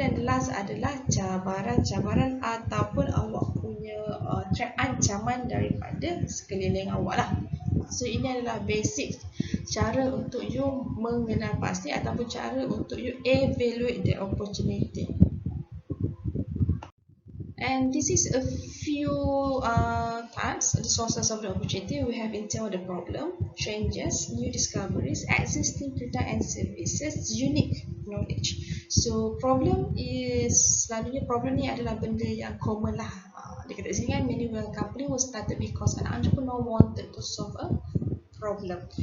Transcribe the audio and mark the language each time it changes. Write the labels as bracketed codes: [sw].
[ms] Dan last adalah cabaran-cabaran ataupun awak punya ancaman daripada sekeliling awak lah. So ini adalah basic cara untuk you mengenal pasti ataupun cara untuk you [en] evaluate the opportunity. And this is a few types, the sources of the opportunity. We have in terms of the problem, changes, new discoveries, existing product and services, unique knowledge. So problem is, [ms] selalunya problem ni adalah benda yang common lah. Dia kata sini kan, [en] many well company was started because an entrepreneur wanted to solve a problem.